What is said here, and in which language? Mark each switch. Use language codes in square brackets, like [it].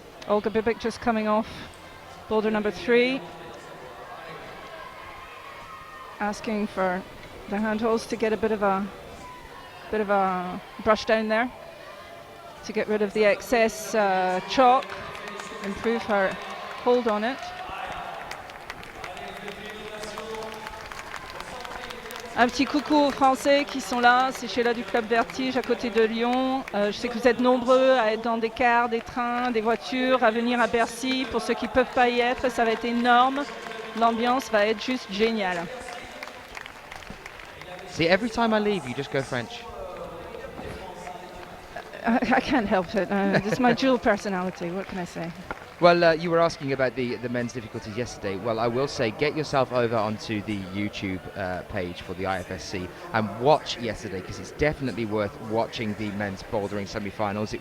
[en] Olga Bibik just coming off boulder number 3, asking for the handholds to get a bit of a brush down there to get rid of the excess chalk, improve her hold on it. [fr] Un petit coucou aux Français qui sont là, c'est Sheila du Club Vertige à côté de Lyon. Je sais que vous êtes nombreux à être dans des cars, des trains, des voitures, à venir à Bercy. Pour ceux qui ne peuvent pas y être, ça va être énorme. L'ambiance va être juste géniale. [en] See, every time I leave, you just go French. I can't help it. It's my dual personality. What can I say? Well, you were asking about the men's difficulties yesterday. Well, I will say, get yourself over onto the YouTube page for the IFSC and watch yesterday, because it's definitely worth watching the men's bouldering semi-finals.